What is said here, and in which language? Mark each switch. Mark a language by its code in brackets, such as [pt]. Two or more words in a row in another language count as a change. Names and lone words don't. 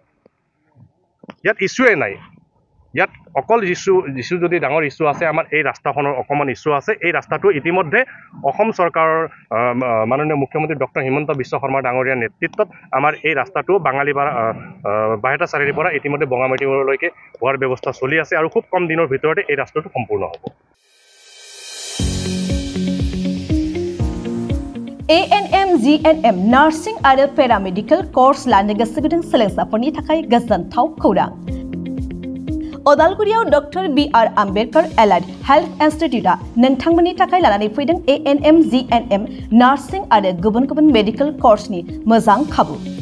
[as] নাই ইয়াত অকল ইস্যু যদি ডাঙৰ ইস্যু আছে আমাৰ এই ৰাস্তাখনৰ অকমান ইস্যু আছে এই ৰাস্তাটো ইতিমধ্যে অসম চৰকাৰৰ মাননীয় মুখ্যমন্ত্ৰী ডক্টৰ হিমন্ত বিশ্ব শৰ্মা ডাঙৰীয়াৰ নেতৃত্বত আমাৰ এই ৰাস্তাটো বাহেটা চাৰিৰ পৰা ইতিমধ্যে বঙামাটিলৈকে হোৱাৰ ব্যৱস্থা চলি আছে আৰু খুব কম দিনৰ ভিতৰতে এই ৰাস্তাটো সম্পূৰ্ণ হ'ব [brx] ANM GNM Nursing आरो [en] Paramedical Course [brx] लानो गोसो गुदुं सोलोंसाफोरनि थाखाय गोजोनथाव खौरां अदालगुरियाव डॉक्टर BR आम्बेडकर एलाइड हेल्थ इंस्टीट्यूटआ नोंथांमोननि थाखाय लानानै फैदों ANM GNM नार्सिं आरो गुबुन गुबुन मेडिकल कोर्सनि मोजां खाबु